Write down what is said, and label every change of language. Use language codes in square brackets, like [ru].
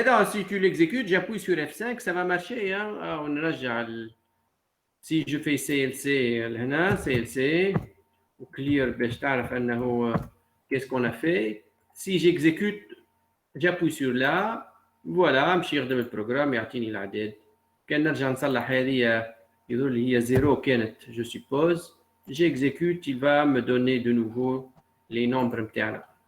[fr] Si tu l'exécutes, j'appuie sur F5, ça va marcher. Hein? On rajoute Si je fais CLC [ar] هنا CLC وclear باش تعرف انه [fr] qu'est-ce qu'on a fait. Si j'exécute, j'appuie sur là, voilà, [ar] نمشي يخدم البروغرام يعطيني الاعداد. كان نرجع نصلح هذه يظهر لي هي 0 كانت [fr] je suppose. J'exécute, il va me donner de nouveau les nombres نتاعنا.